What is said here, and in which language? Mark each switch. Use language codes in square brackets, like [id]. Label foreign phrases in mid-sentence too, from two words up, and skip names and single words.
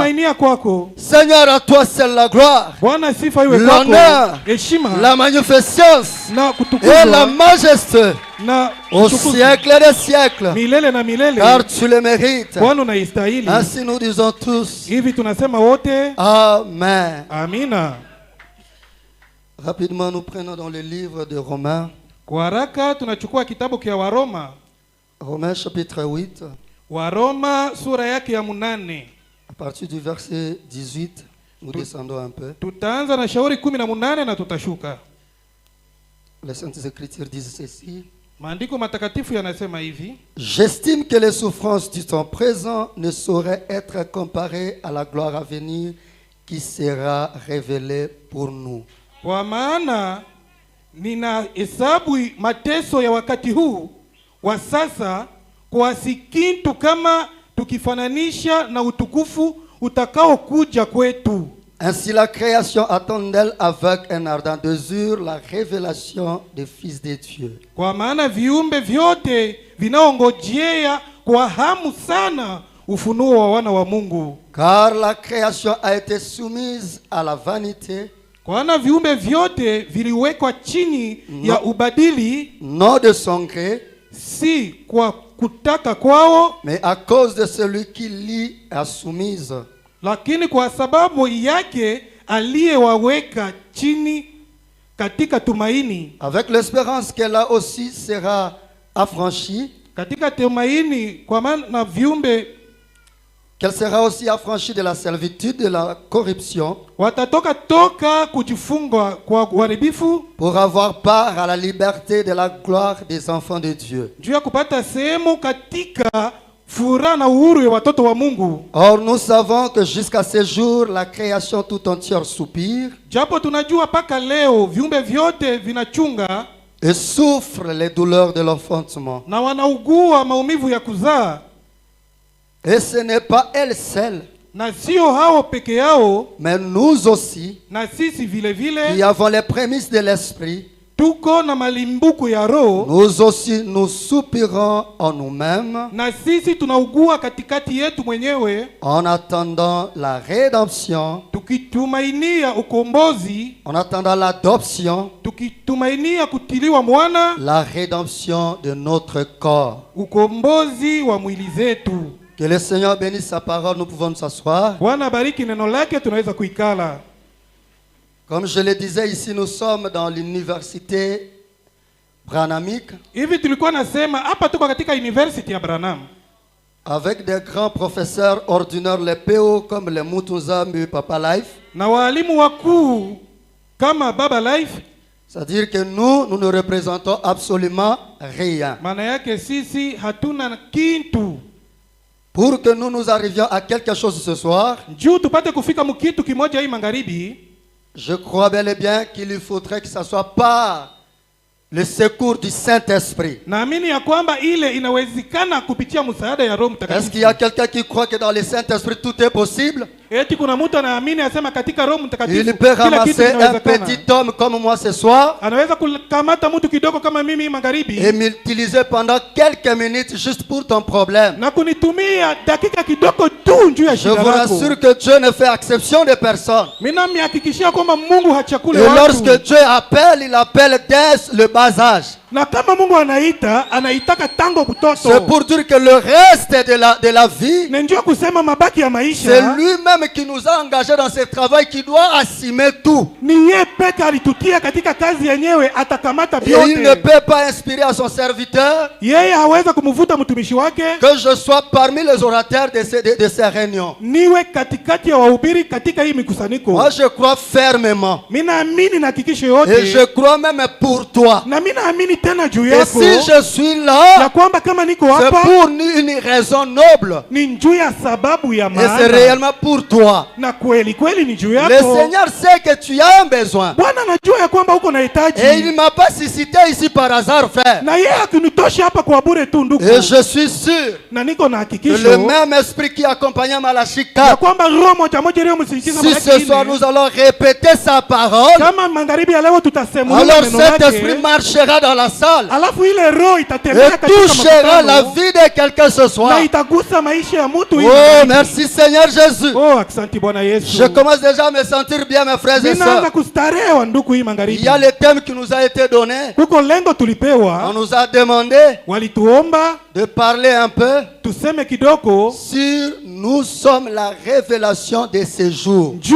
[fr] Seigneur, à toi c'est la gloire, l'honneur, la magnificence et la majesté au siècle des siècles, car tu le mérites. Ainsi nous disons tous Amen. Rapidement nous prenons dans le livre de Romains. Romains chapitre 8. [sw] Waroma sura yake ya 8. [fr] À partir du verset 18, nous descendons un peu. [sw] Tutaanza na shauri 18 na tutashuka. [fr] Les Saintes Écritures disent ceci. [sw] Maandiko matakatifu yanasema hivi. [fr] J'estime que les souffrances du temps présent ne sauraient être comparées à la gloire à venir qui sera révélée pour nous. [sw] Kwa maana nina hesabu mateso ya wakati huu wa sasa kwa si kitu kama tukifananisha na utukufu utakao kuja kwetu. [fr] Ainsi la création attend d'elle avec un ardent désir la révélation des fils de Dieu. [sw] Kwa maana viumbe vyote vinaongojea kwa hamu sana ufunuo wa wana wa Mungu. [fr] Car la création a été soumise à la vanité. [sw] Kwa maana viumbe vyote viliwekwa chini ya ubadili, [fr] non de son gré, [sw] si kwa kutaka kwao, [fr] mais à cause de celui qui l'y a soumise. [sw] Lakini kwa sababu yake aliyewaweka chini katika tumaini. [fr] Avec l'espérance qu'elle a aussi sera affranchie. [sw] Katika tumaini kwa maana viumbe [fr] qu'elle sera aussi affranchie de la servitude de la corruption. [sw] Watatoka toka kujifunga kwa uharibifu, [fr] pour avoir part à la liberté de la gloire des enfants de Dieu. [sw] Juu ya kupata sehemu katika furaha na uhuru ya watoto wa Mungu. [fr] Or nous savons que jusqu'à ce jour la création tout entière soupire. [sw] Japo tunajua paka leo viumbe vyote vinachunga [fr] et souffre les douleurs de l'enfantement. [sw] Na wanaugua maumivu ya kuzaa. [fr] Et ce n'est pas elle seule, [sw] na sio hao peke yao, [fr] mais nous aussi, [sw] na sisi vile vile, [fr] qui avons les prémices de l'esprit, [sw] tuko na malimbuko ya roho, [fr] nous aussi nous soupirons en nous-mêmes, [sw] na sisi tunaugua katikati yetu mwenyewe, [fr] en attendant la rédemption, [sw] tukitumainia ukombozi, [fr] en attendant l'adoption, [sw] tukitumainia kutiliwa mwana, [fr] la rédemption de notre corps, [sw] ukombozi wa mwili zetu. [fr] Que le Seigneur bénisse sa parole, nous pouvons nous asseoir. [sw] Bwana bariki neno lake, tunaweza kuikala. [fr] Comme je le disais, ici nous sommes dans l'université branhamique. [sw] Hivi tulikuwa nasema hapa tuko katika university ya Branham. [fr] Avec des grands professeurs ordinaires, les PO comme les Mutunzambi Papa Life. [sw] Na walimu wakuu kama Baba Life. [fr] C'est-à-dire que nous ne représentons absolument rien. [sw] Maana yake sisi hatuna kitu. [fr] Pour que nous arrivions à quelque chose ce soir, je crois bel et bien qu'il faudrait que ça soit par le secours du Saint-Esprit. Est-ce qu'il y a quelqu'un qui croit que dans le Saint-Esprit tout est possible? [sw] Eti kuna mtu anaamini asema katika Roho Mtakatifu [fr] il peut ramasser un petit homme comme moi ce soir [sw] anaweza kukamata mtu kidogo kama mimi magharibi [fr] et m'utiliser pendant quelques minutes juste pour ton problème. [sw] na kunitumia dakika kidogo tu juu ya shida lako. [fr] Je vous rassure que Dieu ne fait exception de personne. [sw] Mimi nimehakikishia kwamba Mungu hachakule watu. [fr] Et lorsque Dieu appelle, il appelle dès le bas âge. [sw] Na kama Mungu anaitaka tango butoto. [fr] C'est pour dire que le reste de la vie, [sw] ndio kusema mabaki ya maisha, [fr] c'est lui-même qui nous a engagés dans ce travail, qui doit assumer tout. [sw] Ni yeye peke alitutia katika kazi yenyewe, atakamata vyote. [fr] Et il ne peut pas inspirer à son serviteur [sw] yeye haweza kumvuta mtumishi wake [fr] que je sois parmi les orateurs de ces réunions. [sw] Niwe katikati ya wahubiri katika hii mikusanyiko. [fr] Moi je crois fermement. [sw] Mimi naamini na hakikisho yote. [fr] Et je crois même pour toi. [sw] Na mimi naamini tena juu yako. [fr] Et si je suis là, [sw] na kwamba kama niko hapa, [fr] c'est pour une raison noble. [sw] Ni juu ya sababu ya maana. [fr] Et c'est réellement pour toi. [sw] Na kweli kweli ni juu yako. [fr] Le Seigneur sait que tu as un besoin. [sw] Bwana anajua ya kwamba uko na hitaji. [fr] Et il m'a pas suscité ici par hasard, frère. [sw] Na yeye akunitosha hapa kwa bure tu ndugu. [fr] Et je suis sûr. [sw] Na niko na hakikisho. [fr] Le même esprit qui accompagnait Malachika. [sw] Na kwamba roho moja moja leo msindikiza Malaki. [fr] Si ce soir nous allons répéter sa parole. [sw] Kama magharibi ya leo tutasemua neno lake. [fr] Alors cet esprit marchera dans la salle. [sw] Alafu ile roho itatembea katika makutano. [fr] Et touchera la vie de quelqu'un ce soir. [sw] Na itagusa maisha ya mtu. [fr] Oh, merci Seigneur Jésus. [sw] Oh, asante Bwana Yesu. [fr] Je commence déjà à me sentir bien, mes frères et sœurs. Il y a le thème qui nous a été donné. On nous a demandé de parler un peu sur nous sommes la révélation de ces jours.